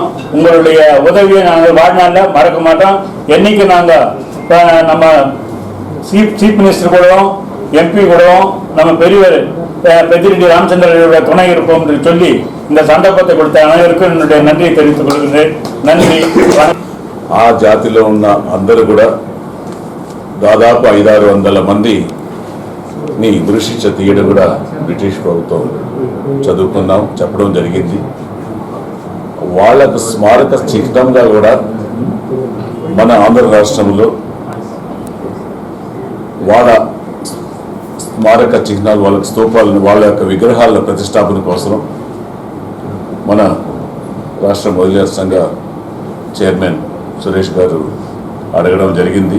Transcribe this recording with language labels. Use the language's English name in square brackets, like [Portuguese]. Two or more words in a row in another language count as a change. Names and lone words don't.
[Tamil] உங்களுடைய உதவியை நாங்கள் வாழ்நாளில் மறக்க மாட்டோம். என்றைக்கும் நாங்கள் நம்ம [English] chief minister [Tamil] கூடவும் எம்பி கூடவும் நம்ம பெரியவர் பெத்திரெட்டி ராமச்சந்திரனுடைய துணை இருப்போம் என்று சொல்லி இந்த சந்தர்ப்பத்தை கொடுத்த அனைவருக்கும் என்னுடைய நன்றியை தெரிவித்துக் கொள்கிறேன். நன்றி. [Telugu] ఆ జాతిలో ఉన్న అందరూ కూడా దాదాపు 500-600 మందిని ఉరిశిక్ష తీయడం కూడా బ్రిటిష్ ప్రభుత్వం చదువుకున్నాం, చెప్పడం జరిగింది. వాళ్ళకు స్మారక చిహ్నంగా కూడా మన ఆంధ్ర రాష్ట్రంలో వాళ్ళ స్మారక చిహ్నాలు, వాళ్ళ స్తూపాలను, వాళ్ళ యొక్క విగ్రహాల ప్రతిష్టాపన కోసం మన రాష్ట్ర మహిళా సంఘ చైర్మన్ సురేష్ గారు అడగడం జరిగింది.